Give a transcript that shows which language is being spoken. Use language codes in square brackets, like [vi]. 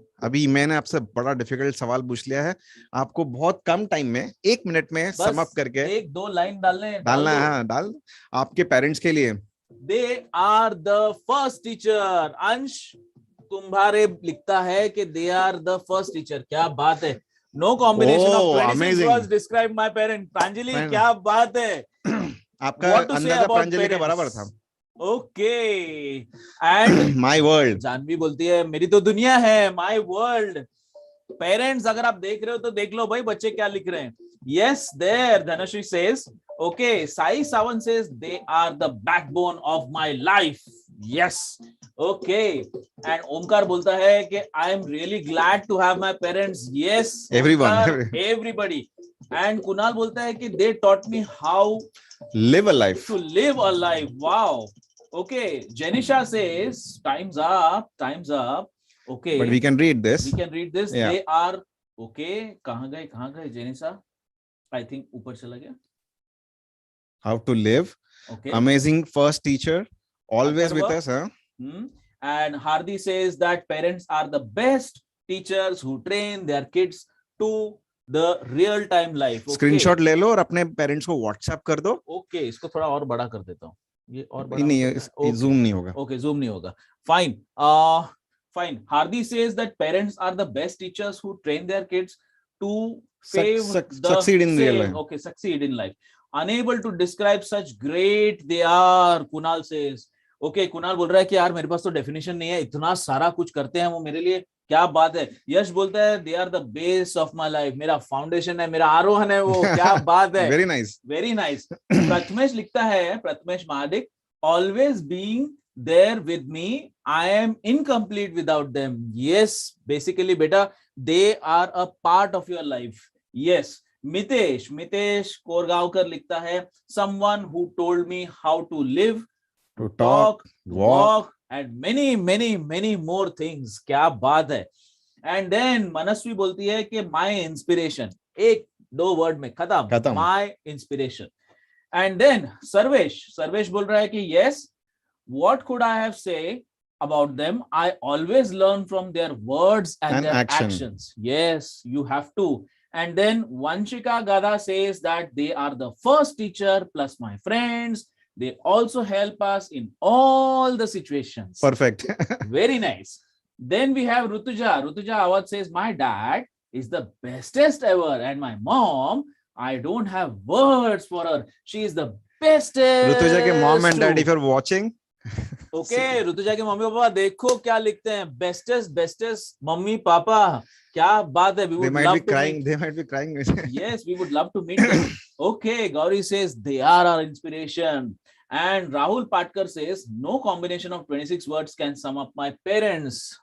[hi] अभी मैंने आपसे बड़ा डिफिकल्ट सवाल पूछ लिया है, आपको बहुत कम टाइम में 1 मिनट में सम अप करके 1-2 लाइन डालना है। हाँ, डाल आपके पेरेंट्स के लिए। [en] They are the first teacher. Ansh [hi] तुम्हारे लिखता है कि [en] They are the first teacher. [hi] क्या बात है, [en] no combination of 26 words describe my parent. [hi] Pranjali, क्या बात है, आपका अंदाजा प्रांजलि के बराबर था। [en] okay, and my world, [hi] Janvi बोलती है मेरी तो दुनिया है, [en] My world. [hi] पेरेंट्स अगर आप देख रहे हो तो देख लो भाई बच्चे क्या लिख रहे हैं। [en] Yes there, Dhanashree says okay, Sai Sawant says they are the backbone of my life. Yes, okay, and Omkar [hi] बोलता है कि [en] I am really glad to have my parents. Yes everyone, everybody. And Kunal [hi] बोलता है कि [en] They taught me how live a life, to live a life. Wow. Okay, Jenisha says time's up. Okay, but we can read this. Yeah. They are okay. [hi] कहाँ गए [en] Jenisha? I think [hi] ऊपर चला गया। [en] How to live. Okay. Amazing first teacher. Always with Atharva? us, huh? And Hardi says that parents are the best teachers who train their kids to the real time life. Okay. [hi] Screenshot ले लो और अपने parents को WhatsApp कर दो. Okay, इसको थोड़ा और बड़ा कर देता हूँ. ये और बड़ा नहीं, हो सकता है? जूम नहीं होगा. Okay, zoom नहीं होगा. [en] Fine. Fine. Hardi says that parents are the best teachers who train their kids to succeed in real life. Okay, succeed in life. Unable to describe such great they are, Kunal says. [hi] Okay, Kunal बोल रहा है कि यार मेरे पास तो definition नहीं है, इतना सारा कुछ करते हैं वो मेरे लिए, क्या बात है. यश बोलता है [en] they are the base of my life, [hi] मेरा फाउंडेशन है, मेरा आरोहण है वो, क्या बात है. [en] Very nice. Very nice. Prathamesh [hi] लिखता है, [en] Prathamesh Mahadik, always being there with me, I am incomplete without them. Yes, basically beta, they are a part of your life. Yes. Mitesh Korgaonkar [hi] लिखता है, [en] someone who told me how to live, To talk, walk and many more things. [hi] क्या बात है. [en] And then Manasvi [hi] बोलती है कि [en] my inspiration, [hi] एक दो वर्ड में खत्म, [en] my inspiration. And then Sarvesh [hi] बोल रहा है कि [en] yes, what could I have say about them? I always learn from their words and their actions. Yes, you have to. And then Vanshika Gada says that they are the first teacher plus my friends. They also help us in all the situations. Perfect. Very nice. Then we have Rutuja. Rutuja Awad says, my dad is the bestest ever. And my mom, I don't have words for her. She is the bestest. Rutuja के mom and dad, if you're watching. [hi] Okay, Rutuja के mummy papa देखो क्या लिखते हैं, bestest mummy papa, क्या बात है. [en] They might be crying. They might be crying. Yes, we would love to meet them. Okay, Gauri says they are our inspiration. And Rahul Patkar says no combination of 26 words can sum up my parents.